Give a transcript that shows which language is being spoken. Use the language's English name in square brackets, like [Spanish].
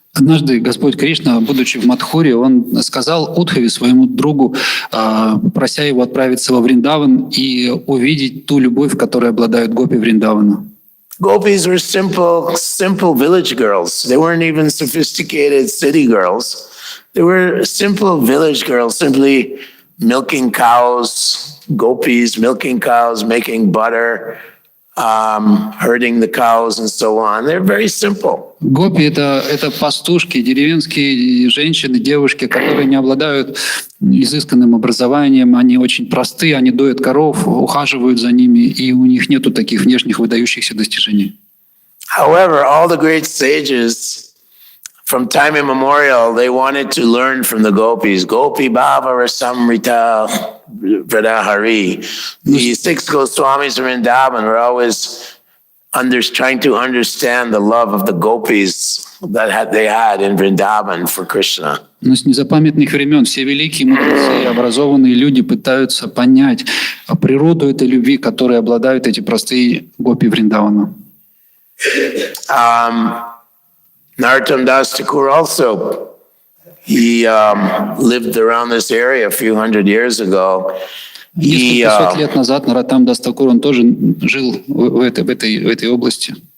[Russian] Однажды Господь Кришна, будучи в Мадхуре, он сказал Удхаве, своему другу, прося его отправиться во Вриндаван и увидеть ту любовь, которой обладают гопи Вриндавана. [English] Gopis were simple village girls. They weren't even sophisticated city girls. They were simple village girls, simply milking cows, gopis milking cows, making butter, herding the cows and so on. They're very simple. [Russian] Гопи — это пастушки, деревенские женщины, девушки, которые не обладают изысканным образованием, они очень простые, они доят коров, ухаживают за ними, и у них нету таких внешних выдающихся достижений. [English] However, all the great sages from time immemorial, they wanted to learn from the gopis. [Sanskrit] Gopi Bhava Rasamrita Vradahari. [English] The six Goswamis of Vrindavan were always trying to understand the love of the gopis that they had in Vrindavan for Krishna. [Russian] Но с незапамятных времен все великие мудрецы и образованные люди пытаются понять природу этой любви, которой обладают эти простые гопи Вриндавана. [English] Narottam Das Thakur also, he lived around this area a few hundred years ago. [Russian] Несколько сот лет назад Нароттам Дас Такур, он тоже жил в этой области.